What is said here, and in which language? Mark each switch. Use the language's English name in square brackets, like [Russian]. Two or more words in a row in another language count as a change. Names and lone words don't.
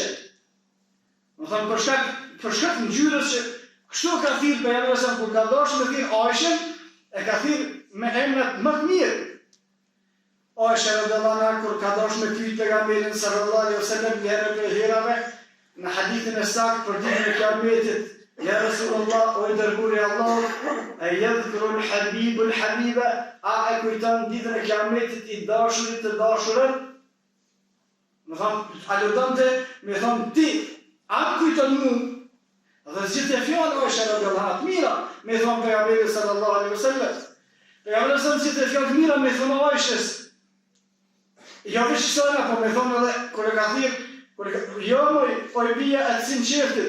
[Albanian] Më thonë për shkak ngjyrës që kështu ka thirr pejgamberi sa kur ka dashur me thirr Aishën, e ka thirr me emrat më të mirë. Aisha [Arabic] رضي الله عنها [Albanian] kur ka dashur me pyet pejgamberin [Arabic] صلى الله عليه وسلم [Albanian] njëherë për herave në hadithin e saktë për ditën e Kiametit, [Arabic] يا رسول الله, [Albanian] o i dërguari i Allahut, [Arabic] أيذكر الحبيب الحبيبة, [Albanian] a e kujton ditën e Kiametit i dashurit të dashurën? Më thonë, aludonte, me thonë ti, a kujton mu? Dhe zgjidhte fjalë Aisha [Arabic] رضي الله عنها [Albanian] të mira, me thonë pejgamberi [Arabic] صلى الله عليه وسلم. [Albanian] Pejgamberi sa zgjidhte fjalë të mira me thonë Aishës. Jo veç sona, po me thonë edhe kur e ka thirr, jo moj, po i bija e sinqertit.